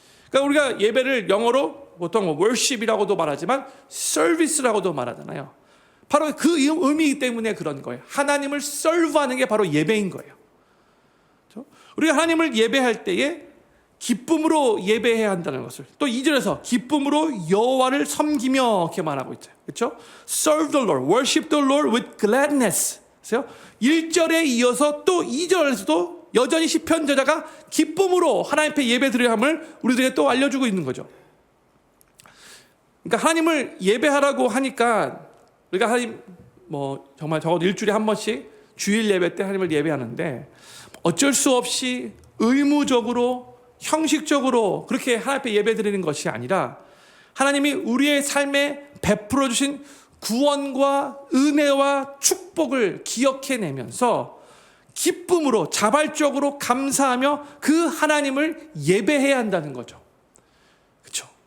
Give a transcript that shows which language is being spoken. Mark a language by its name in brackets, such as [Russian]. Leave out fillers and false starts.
[Korean] 그러니까 우리가 예배를 영어로 보통 worship이라고도 말하지만 service라고도 말하잖아요. 바로 그 의미이기 때문에 그런 거예요. 하나님을 serve하는 게 바로 예배인 거예요. 그렇죠? 우리가 하나님을 예배할 때에 기쁨으로 예배해야 한다는 것을 또 2절에서 기쁨으로 여호와를 섬기며 이렇게 말하고 있죠. 그렇죠? [English] Serve the Lord, worship the Lord with gladness. [Korean] 그래서 1절에 이어서 또 2절에서도 여전히 시편 저자가 기쁨으로 하나님 앞에 예배드려야 함을 우리들에게 또 알려주고 있는 거죠. 그러니까 하나님을 예배하라고 하니까 우리가 하나님 정말 적어도 일주일에 한 번씩 주일 예배 때 하나님을 예배하는데 어쩔 수 없이 의무적으로 형식적으로 그렇게 하나님 앞에 예배드리는 것이 아니라 하나님이 우리의 삶에 베풀어 주신 구원과 은혜와 축복을 기억해내면서 기쁨으로 자발적으로 감사하며 그 하나님을 예배해야 한다는 거죠. 그렇죠?